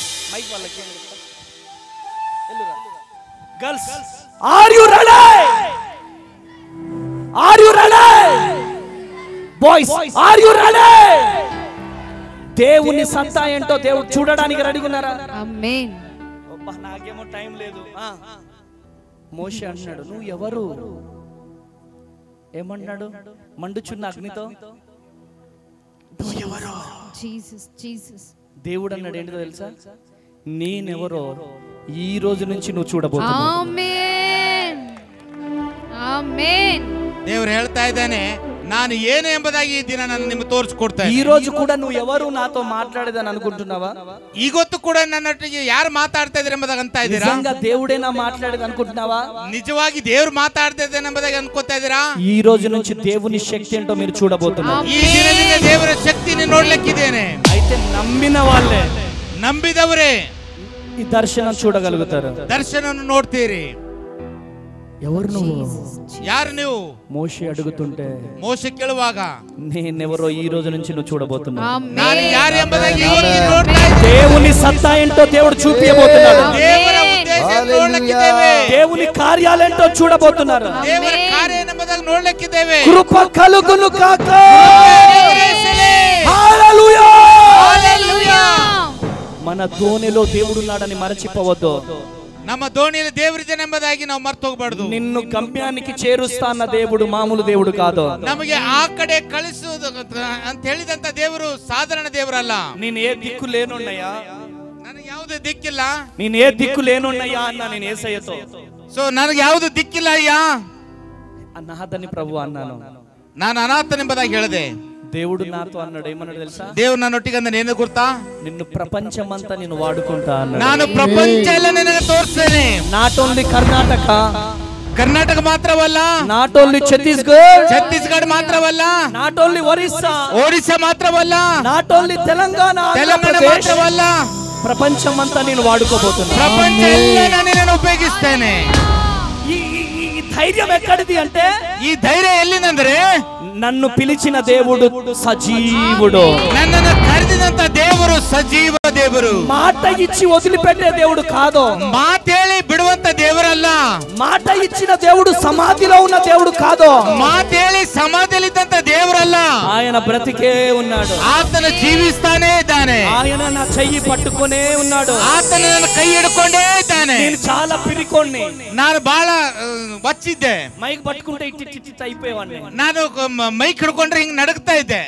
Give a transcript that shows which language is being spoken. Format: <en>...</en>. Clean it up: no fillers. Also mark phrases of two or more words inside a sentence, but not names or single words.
<en>girls, are you ready? are you ready? boys, are you ready?</en> <te>దేవుని సత్తా ఏంటో దేవుడు చూడడానికి రెడీగా ఉన్నారా? ఆమేన్. అబ్బా నాకేమో టైం లేదు. మోషే అన్నాడు, నువ్వు ఎవరు? ఏమన్నాడు? మండుచున్న అగ్నితో నువ్వు ఎవరు? జీసస్ జీసస్. దేవుడు అన్నాడు ఏంటో తెలుసా? నేనెవరో ఈ రోజు నుంచి నువ్వు చూడబోతున్నావు. ఆమేన్ ఆమేన్.</te> <kn>ದೇವರು ಹೇಳ್ತಾ ಇದ್ದಾನೆ, ನಾನು ಏನು ಎಂಬುದಾಗಿ ಈ ದಿನ ನಾನು ನಿಮಗೆ ತೋರಿಸ್ಕೊಡ್ತಾ</kn> <te>ఈ</te> <kn>ಇದ್ದೀನಿ.</kn> <te>రోజు కూడా నువ్వు ఎవరు నాతో మాట్లాడేదని అనుకుంటున్నావా?</te> <kn>ಇವತ್ತು ಕೂಡ ನನ್ನೊಟ್ಟಿಗೆ ಯಾರು ಮಾತಾಡ್ತಾ ಇದ್ದಾರೆ ಎಂಬುದಾಗಿ ಅಂತ ಇದ್ದೀರಾ?</kn> <te>నిజంగా దేవుడేనా మాట్లాడేది అనుకుంటున్నావా?</te> <kn>ನಿಜವಾಗಿ ದೇವ್ರು ಮಾತಾಡ್ತಾ ಇದ್ದಾನೆ ಎಂಬುದಾಗಿ ಅನ್ಕೋತಾ ಇದ್ದೀರಾ?</kn> <te>ఈ రోజు నుంచి దేవుని శక్తి ఏంటో మీరు చూడబోతున్నారు.</te> <kn>ಈ ದಿನದಿಂದ ದೇವರ ಶಕ್ತಿని ನೋಡ್ಲಿಕ್ಕಿದ್ದೇನೆ.</kn> <te>అయితే నమ్మిన వాళ్ళే</te> <kn>ನಂಬಿದವರೇ</kn> <te>ఈ దర్శనం చూడగలుగుతారు.</te> <kn>ದರ್ಶನವನ್ನು ನೋಡ್ತೀರಿ.</kn> <te>ఎవరు నువ్వు?</te> <kn>ಯಾರು ನೀವು?</kn> <te>మోషే అడుగుతుంటే</te> <kn>ಮೋಶೆ ಕೇಳುವಾಗ</kn> <te>నేనెవరో ఈ రోజు నుంచి నువ్వు చూడబోతున్నావు.</te> <kn>ನಾನು ಯಾರು ಎಂಬುದಾಗಿ ಇವತ್ತು ನೋಡ್ತಾ ಇದ್ದೀನಿ.</kn> <te>దేవుని సత్తా ఏంటో దేవుడు చూపించబోతున్నాడు.</te> <kn>ದೇವರ ಉದ್ದೇಶ ನೋಡ್ಲಿಕ್ಕಿದ್ದೇವೆ.</kn> <te>దేవుని కార్యాలేంటో చూడబోతున్నారు.</te> <kn>ದೇವರ ಕಾರ್ಯ ಎಂಬುದಾಗಿ ನೋಡ್ಲಿಕ್ಕಿದ್ದೇವೆ.</kn> <te>కృప కలుగును గాక. హల్లెలూయా. హల్లెలూయా. మన దోణిలో దేవుడున్నాడని మరచిపోవద్దు.</te> <kn>ನಮ್ಮ ದೋಣಿಯಲ್ಲಿ ದೇವರಿದ್ದಾನೆ ಎಂಬುದಾಗಿ ನಾವು ಮರ್ತು ಹೋಗಬಾರದು.</kn> <te>నిన్ను గమ్యానికి చేరుస్తా అన్న దేవుడు మామూలు దేవుడు కాదు.</te> <kn>ನಮಗೆ ಆ ಕಡೆ ಕಳಿಸುವುದು ಅಂತ ಹೇಳಿದಂತ ದೇವರು ಸಾಧಾರಣ ದೇವರಲ್ಲ.</kn> <te>నేను ఏ దిక్కు లేనున్నయ్యా,</te> <kn>ನನಗೆ ಯಾವುದೇ ದಿಕ್ಕಿಲ್ಲ.</kn> <te>నేను ఏ దిక్కు లేనున్నయ్యా అన్న నేను యేసయ్యతో.</te> <kn>ಸೊ ನನಗೆ ಯಾವುದು ದಿಕ್ಕಿಲ್ಲ ಅಯ್ಯ,</kn> <te>అనాథని ప్రభు అన్నాను.</te> <kn>ನಾನು ಅನಾಥನೆಂಬುದಾಗಿ ಹೇಳಿದೆ.</kn> <te>దేవుడు నాతో అన్నాడు, ఏమన్నాడు తెలుసా?</te> <kn>ದೇವ್ರು ನನ್ನೊಟ್ಟಿಗೆ ಅಂದ್ರೆ ಏನು ಗೊತ್ತಾ?</kn> <te>నిన్ను ప్రపంచమంతా నేను వాడుకుంటా అన్నాడు.</te> <kn>ನಾನು ಪ್ರಪಂಚ ಎಲ್ಲ ನಿನಗೆ ತೋರಿಸ್ತೇನೆ.</kn> <en>not only కర్ణాటక,</en> <kn>ಕರ್ನಾಟಕ ಮಾತ್ರವಲ್ಲ,</kn> <en>not only ఛత్తీస్గఢ్,</en> <kn>ಛತ್ತೀಸ್ಗಢ ಮಾತ್ರವಲ್ಲ,</kn> <en>not only ఒరిస్సా,</en> <kn>ಒಡಿಶಾ ಮಾತ್ರವಲ್ಲ,</kn> <en>not only తెలంగాణ,</en> <kn>ತೆಲಂಗಾಣ ಮಾತ್ರವಲ್ಲ,</kn> <te>ప్రపంచమంతా నేను వాడుకోబోతున్నా.</te> <kn>ಪ್ರಪಂಚ ಎಲ್ಲ ನಾನು ನಿನ್ನನ್ನು ಉಪಯೋಗಿಸ್ತೇನೆ.</kn> <te>ఈ ధైర్యం ఎక్కడిది అంటే,</te> <kn>ಈ ಧೈರ್ಯ ಎಲ್ಲಿಂದಂದ್ರೆ</kn> <te>నన్ను పిలిచిన దేవుడు సజీవుడు.</te> <kn>ನನ್ನನ್ನು ಕರೆದಿದಂತ ದೇವರು ಸಜೀವ ದೇವರು.</kn> <te>మాట ఇచ్చి వదిలిపెట్టే దేవుడు కాదు.</te> <kn>ಮಾತೇಳಿ ಬಿಡುವಂತ ದೇವರಲ್ಲ.</kn> <te>మాట ఇచ్చిన దేవుడు సమాధిలో ఉన్న దేవుడు కాదు.</te> <kn>ಮಾತೇಳಿ ಸಮಾಧಿಯಲ್ಲಿದ್ದಂತ ದೇವರಲ್ಲ.</kn> <te>ఆయన బ్రతికే ఉన్నాడు.</te> <kn>ಆತನ ಜೀವಿಸ್ತಾನೇ ಇದ್ದಾನೆ.</kn> <te>ఆయన నా చెయ్యి పట్టుకునే ఉన్నాడు.</te> <kn>ಆತನ ನನ್ನ ಕೈ ಹಿಡ್ಕೊಂಡೇ ಇದ್ದಾನೆ.</kn> <te>నేను చాలా పిరికోణ్ణి.</te> <kn>ನಾನು ಬಹಳ ವಚ್ಚಿದ್ದೆ.</kn> <te>మైక్ పట్టుకుంటే ఇట్టి అయిపోయేవాడిని.</te> <kn>ನಾನು ಮೈಕ್ ಹಿಡ್ಕೊಂಡ್ರೆ ಹಿಂಗ್ ನಡಗ್ತಾ ಇದ್ದೆ.</kn>